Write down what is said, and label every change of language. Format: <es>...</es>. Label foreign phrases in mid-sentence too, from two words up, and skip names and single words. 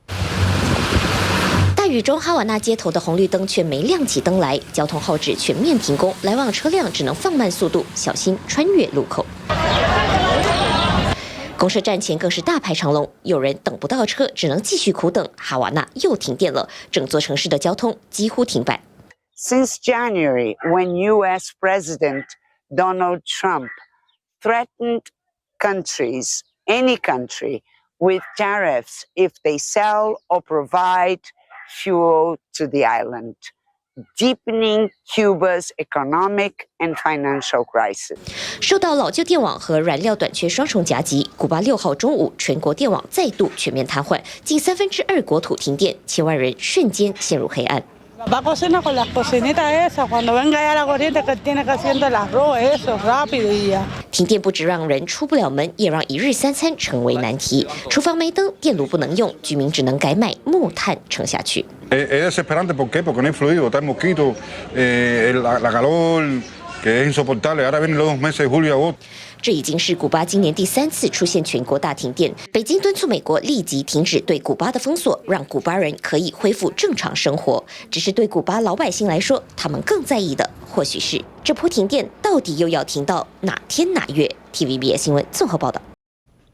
<zh>大雨中，哈瓦那街头的红绿灯却没亮起灯来，交通号志全面停工，来往车辆只能放慢速度，小心穿越路口。公车站前更是大排长龙，有人等不到车，只能继续苦等。哈瓦那又停电了，整座城市的交通几乎停摆。</zh> <en>Since January, when U.S. President Donald Trump threatened countries, any country, with tariffs if they sell or provide fuel to the island, deepening Cuba's economic and financial crisis.</en> <zh>受到老旧电网和燃料短缺双重夹击，古巴6号中午全国电网再度全面瘫痪，近2/3国土停电，千万人瞬间陷入黑暗。</zh> <es>Va a cocinar con la cocinita esa, cuando venga ya la corriente que tiene que hacer el arroz, eso, rápido y ya.</es> <zh>停电不止让人出不了门，也让一日三餐成为难题。厨房没灯，电炉不能用，居民只能改买木炭撑下去。</zh> <es>Es desesperante, ¿por qué? Porque no hay fluido, está el mosquito, la calor, que es insoportable. Ahora vienen los 2 meses, julio y agosto.</es> <zh>这已经是古巴今年第3次出现全国大停电。北京敦促美国立即停止对古巴的封锁，让古巴人可以恢复正常生活。只是对古巴老百姓来说，他们更在意的或许是这波停电到底又要停到哪天哪月。TVBS 新闻综合报道。</zh>